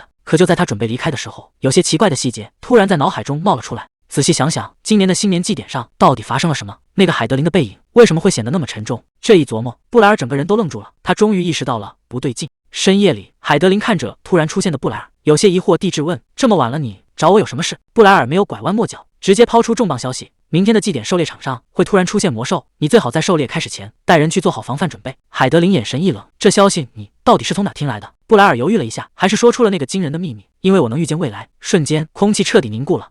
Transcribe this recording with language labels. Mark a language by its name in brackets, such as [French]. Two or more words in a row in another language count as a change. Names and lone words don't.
[Chinese] 可就在他準備離開的時候，有些奇怪的細節突然在腦海中冒了出來。仔細想想，今年的新年祭典上到底發生了什麼？那個海德琳的背影為什麼會顯得那麼沉重？這一琢磨，布萊爾整個人都愣住了。他終於意識到了不對勁。深夜裡，海德琳看着突然出現的布萊爾，有些疑惑地質問：“這麼晚了，你找我有什麼事？” 布萊爾沒有拐彎抹角，直接拋出重磅消息：“明天的祭典狩獵場上會突然出現魔獸，你最好在狩獵開始前帶人去做好防範準備。” 海德琳眼神一冷：“這消息你到底是從哪聽來的？” 布萊爾猶豫了一下，還是說出了那個驚人的秘密：“因為我能預見未來。” 瞬間，空氣徹底凝固了。